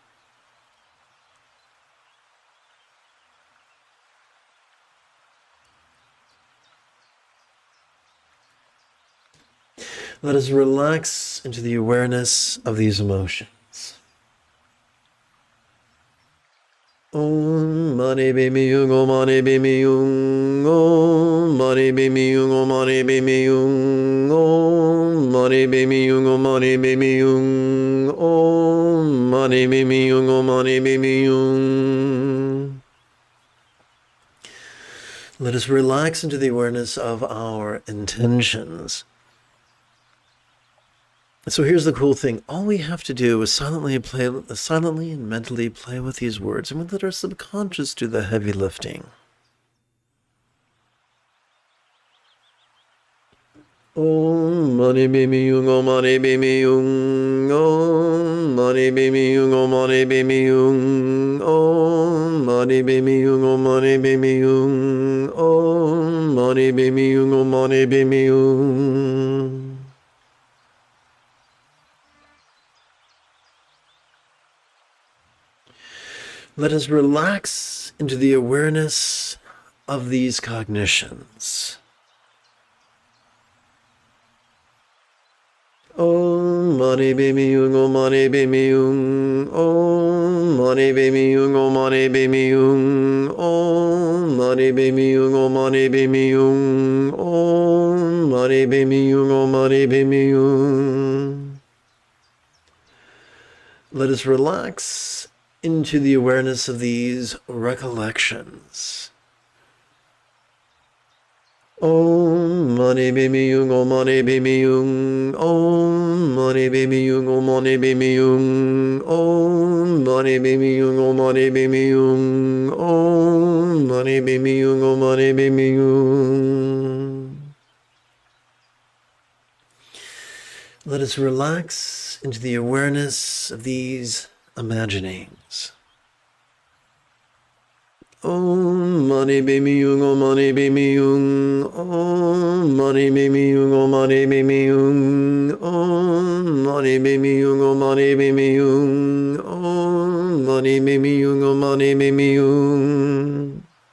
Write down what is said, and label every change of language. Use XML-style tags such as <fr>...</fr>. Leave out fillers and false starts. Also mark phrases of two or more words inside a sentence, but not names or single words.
<en>Let us relax into the awareness of these emotions.</en> <sa>Om Mani Bimi Yung Om Mani Bimi Yung Om Mani Bimi Yung Om Mani Bimi Yung Om Mani Bimi Yung Om Mani Bimi Yung Om Mani Bimi Yung Om Mani Bimi Yung.</sa> <en>Let us relax into the awareness of our intentions. So here's the cool thing. All we have to do is silently and mentally play with these words, and we let our subconscious do the heavy lifting.</en> <sa>Om Mani Bimi Yung Om Mani Bimi Yung Om Mani Bimi Yung Om Mani Bimi Yung Om Mani Bimi Yung Om Mani Bimi Yung Om mani bimi yung, om mani bimi yung.</sa> <en>Let us relax into the awareness of these cognitions.</en> <sa>Om mani bimi yung, om mani bimi yung, om mani bimi yung, om mani bimi yung, om mani bimi yung, om mani bimi yung, om mani bimi yung, om mani bimi yung.</sa> <en>Let us relax into the awareness of these recollections.</en> <sa>Om mani bimi yung, om mani bimi yung, om mani bimi yung, om mani bimi yung, om mani bimi yung, om mani bimi yung, om mani bimi yung, om mani bimi yung.</sa> <en>Let us relax into the awareness of these imaginings.</en> <sa>Om mani bimi yung, om mani bimi yung, om mani bimi yung, om mani bimi yung, om mani bimi yung, om mani bimi yung, om mani bimi yung, om mani bimi yung.</sa>